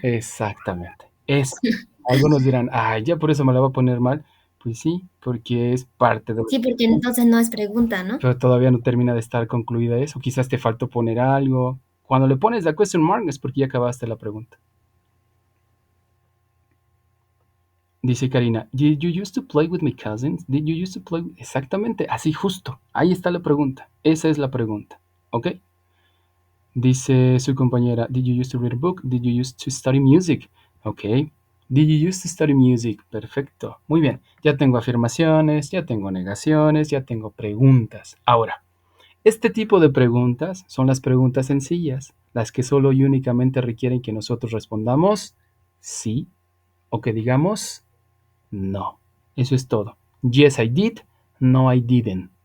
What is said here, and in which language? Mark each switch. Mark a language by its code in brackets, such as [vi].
[es] Exactamente. Eso. Algunos dirán, ay, ya por eso me la va a poner mal. Pues sí, porque es parte de... Sí, porque entonces no es pregunta, ¿no? Pero todavía no termina de estar concluida eso. Quizás te faltó poner algo. Cuando le pones la question mark es porque ya acabaste la pregunta. [en] Dice Karina, Did you used to play with my cousins? Did you used to play? [es] Exactamente, así justo. Ahí está la pregunta. Esa es la pregunta. ¿Ok? Dice su compañera, [en] Did you used to read a book? Did you used to study music? Ok. Did you used to study music? [es] Perfecto. Muy bien. Ya tengo afirmaciones, ya tengo negaciones, ya tengo preguntas. Ahora, este tipo de preguntas son las preguntas sencillas, las que solo y únicamente requieren que nosotros respondamos sí o que digamos no. Eso es todo. [en] Yes, I did. No, I didn't.